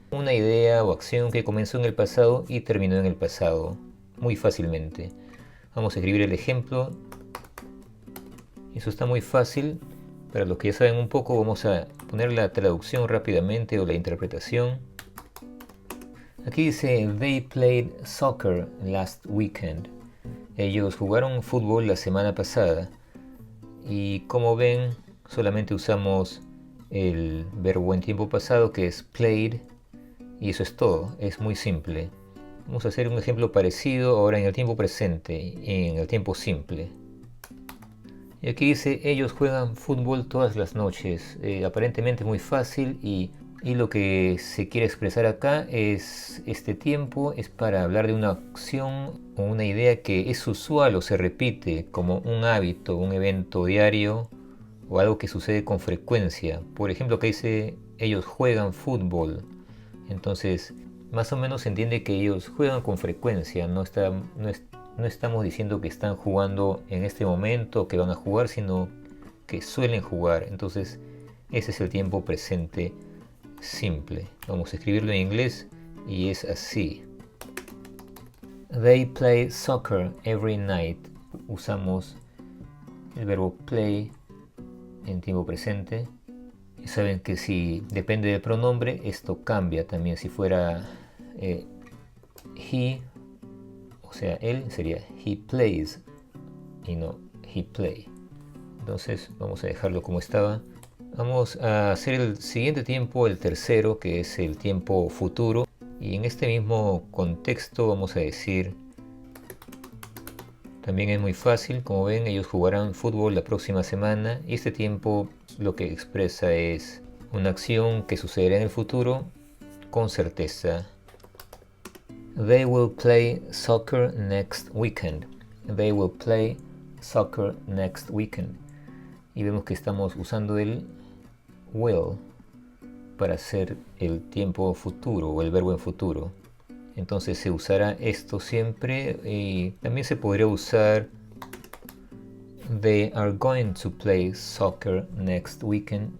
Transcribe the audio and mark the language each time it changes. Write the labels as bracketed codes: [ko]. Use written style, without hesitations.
[es] Una idea o acción que comenzó en el pasado y terminó en el pasado, muy fácilmente. Vamos a escribir el ejemplo. Eso está muy fácil. Para los que ya saben un poco, vamos a poner la traducción rápidamente o la interpretación. Aquí dice, [en] they played soccer last weekend. [es] Ellos jugaron fútbol la semana pasada. Y como ven, solamente usamos el verbo en tiempo pasado, que es [en] played, [es] y eso es todo, es muy simple. Vamos a hacer un ejemplo parecido ahora en el tiempo presente, en el tiempo simple. Y aquí dice, ellos juegan fútbol todas las noches. Aparentemente muy fácil y lo que se quiere expresar acá es este tiempo es para hablar de una acción o una idea que es usual o se repite como un hábito, un evento diario o algo que sucede con frecuencia. Por ejemplo, que dice ellos juegan fútbol. Entonces, más o menos se entiende que ellos juegan con frecuencia. No estamos diciendo que están jugando en este momento, que van a jugar, sino que suelen jugar. Entonces, ese es el tiempo presente simple. Vamos a escribirlo en inglés y es así. [en] They play soccer every night. [es] Usamos el verbo play en tiempo presente. Y saben que si depende del pronombre, esto cambia también. Si fuera [en] he, [es] o sea, él, sería [en] he plays [es] y no [en] he play. [es] Entonces vamos a dejarlo como estaba. Vamos a hacer el siguiente tiempo, el tercero, que es el tiempo futuro. Y en este mismo contexto vamos a decir, también es muy fácil, como ven, ellos jugarán fútbol la próxima semana. Y este tiempo lo que expresa es una acción que sucederá en el futuro con certeza. [en] They will play soccer next weekend. They will play soccer next weekend. [es] Y vemos que estamos usando el [en] will [es] para hacer el tiempo futuro o el verbo en futuro. Entonces se usará esto siempre y también se podría usar [en] they are going to play soccer next weekend.